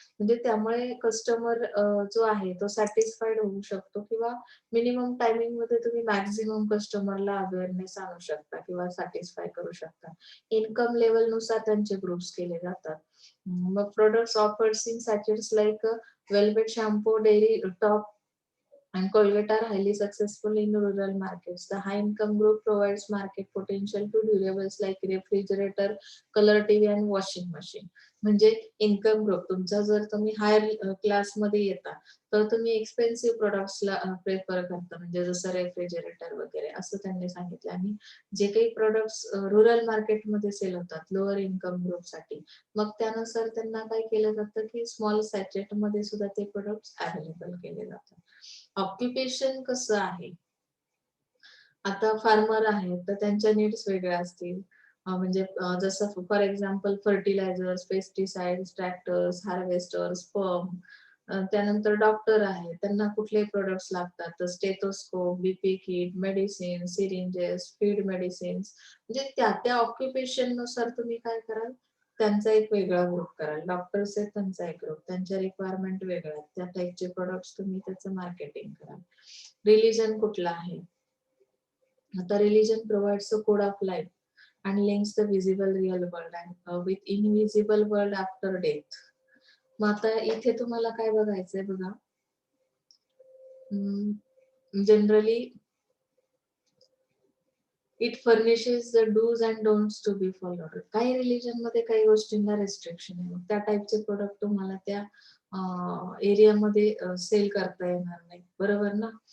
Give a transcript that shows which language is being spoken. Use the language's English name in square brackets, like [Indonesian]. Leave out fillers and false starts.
[Marathi] म्हणजे त्यामुळे कस्टमर जो आहे तो सॅटिस्फाईड होऊ शकतो किंवा मिनिमम टायमिंगमध्ये तुम्ही मॅक्सिमम कस्टमरला अवेअरनेस आणू शकता किंवा सॅटिस्फाय करू शकता. इन्कम लेव्हलनुसार त्यांचे ग्रुप्स केले जातात. मग [English] Products offers in sachets like Velvet shampoo, Dairy Top and Colgate are highly successful in rural markets. The high income group provides market potential to durables like refrigerator, color TV and washing machine. [Marathi] म्हणजे income group तुमचा जर तुम्ही higher क्लासमध्ये येता तर तुम्ही expensive प्रॉडक्ट्सला prefer करता म्हणजे जसं रेफ्रिजरेटर वगैरे असं त्यांनी सांगितलं आणि जे काही प्रॉडक्ट्स रुरल मार्केटमध्ये सेल होतात लोअर इन्कम ग्रुपसाठी मग त्यानुसार त्यांना काय केलं जातं की स्मॉल सॅचेटमध्ये सुद्धा ते प्रॉडक्ट्स अवेलेबल केले जातात. ऑक्युपेशन कसं आहे? आता फार्मर आहेत, तर त्यांच्या नीड्स वेगळ्या असतील. म्हणजे जसं for example fertilisers, pesticides, tractors, harvesters, pump त्यानंतर डॉक्टर आहेत. त्यांना कुठले प्रॉडक्ट्स लागतात? तर stethoscope, BP kit, medicine, syringes, feed medicines म्हणजे त्या ऑक्युपेशननुसार तुम्ही काय कराल? त्यांचा एक वेगळा ग्रुप कराल. डॉक्टर्स आहेत त्यांचा एक ग्रुप. त्यांच्या रिक्वायरमेंट वेगळ्या आहेत. त्या टाइपचे प्रॉडक्ट्स तुम्ही त्याचं मार्केटिंग कराल. रिलिजन कुठला आहे? आता religion [English] provides a code of life and links the visible real world and with invisible world after death. [Marathi] मग आता इथे तुम्हाला काय बघायचंय बघा. [English] Generally it furnishes the dos and don'ts to be followed. [Marathi] काही रिलिजन मध्ये काही गोष्टींना रिस्ट्रिक्शन आहे. मग त्या टाइपचे प्रोडक्ट तुम्हाला त्या एरियामध्ये सेल करता येणार नाही. बरोबर ना?